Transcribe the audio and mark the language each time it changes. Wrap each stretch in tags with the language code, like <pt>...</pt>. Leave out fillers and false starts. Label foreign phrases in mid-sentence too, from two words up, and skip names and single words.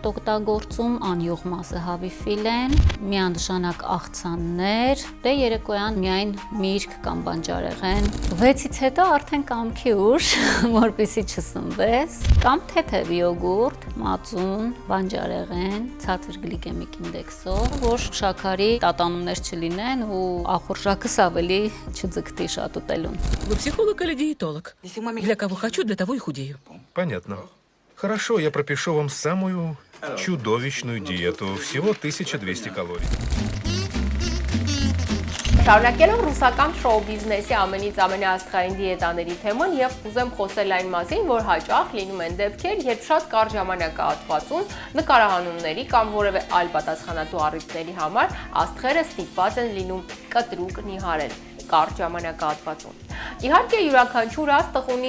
<hy>օգտագործում, անյուղ մասը հավի ֆիլեն, միանշանակ աղցաններ, դե երեկոյան միայն միրգ կամ բանջարեղեն։ 6-ից հետո արդեն կամքի ուշ, որպեսզի չսնվես, կամ թեթև յոգուրտ, մածուն, բանջարեղեն, ցածր գլիկեմիկ ինդեքսով, որ շաքարի տատանումներ չլինեն ու ախորժակս ավելի չձգտի շատ ուտելուն։</hy> <ru>Вы психолог или диетолог? Для кого хочу, для того и худею. Понятно. Хорошо, я пропишу вам самую чудовищную диету. Всего 1200 калорий.</ru> <hy>Շարունակելով ռուսական շոու բիզնեսի ամենից ամենաաստղային դիետաների թեման եւ կուզեմ խոսել այն մասին, որ հաճախ լինում են դեպքեր, երբ շատ կարճ ժամանակահատվածում նկարահանումների կամ որևէ այլ պատասխանատու առիթների համար աստղերը ստիպված են լինում կտրուկ նիհարել կարճ ժամանակահատվածում։ Իհարկե յուրաքանչյուր աստղ ունի</hy>